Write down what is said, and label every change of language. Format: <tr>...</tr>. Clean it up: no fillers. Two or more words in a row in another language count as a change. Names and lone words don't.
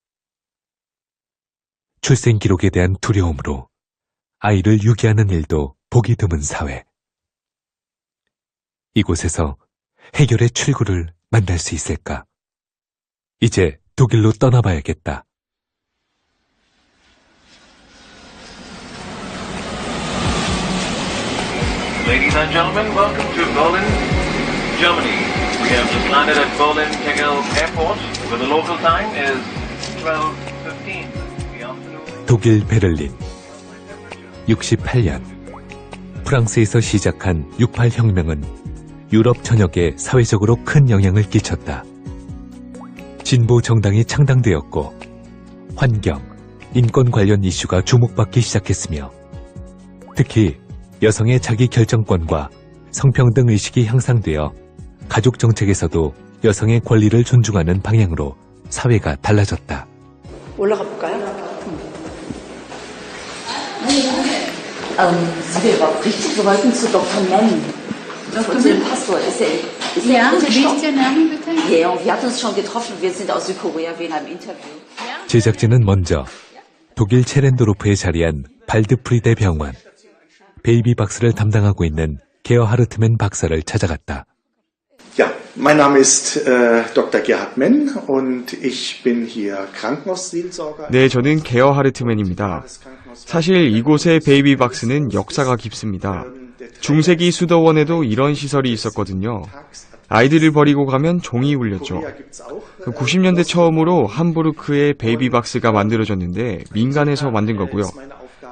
<ko>출생 기록에 대한 두려움으로 아이를 유기하는 일도 보기 드문 사회. 이곳에서 해결의 출구를 만날 수 있을까? 이제 독일로 떠나봐야겠다.</ko> <en>Ladies and gentlemen, welcome to Berlin, Germany. We have just landed at Berlin-Tegel Airport, where the local time is 12:15 in the afternoon.</en> <ko>독일 베를린 68년 프랑스에서 시작한 68혁명은 유럽 전역에 사회적으로 큰 영향을 끼쳤다. 진보 정당이 창당되었고 환경, 인권 관련 이슈가 주목받기 시작했으며 특히 여성의 자기 결정권과 성평등 의식이 향상되어 가족 정책에서도 여성의 권리를 존중하는 방향으로 사회가 달라졌다. 올라가 볼까요?</ko> <de>Sie wäre richtig, wir wollten zu Dr. Menn. Zu dem Pastor. Ist er wie ist Ihr Name bitte? Ja, wir hatten uns schon getroffen. Wir sind aus Südkorea wegen einem Interview.</de> <ko>제작진은 먼저 독일 체렌도르프에 자리한 발드프리데 병원, 베이비박스를 담당하고 있는 게어하르트맨 박사를 찾아갔다.</ko> <de>Ja, mein Name ist Dr. Gerhard Menn und ich bin hier Krankenhausseelsorger.</de> <ko>네, 저는 게어하르트맨입니다. 사실 이곳의 베이비박스는 역사가 깊습니다. 중세기 수도원에도 이런 시설이 있었거든요. 아이들을 버리고 가면 종이 울렸죠. 90년대 처음으로 함부르크에 베이비박스가 만들어졌는데 민간에서 만든 거고요.</ko>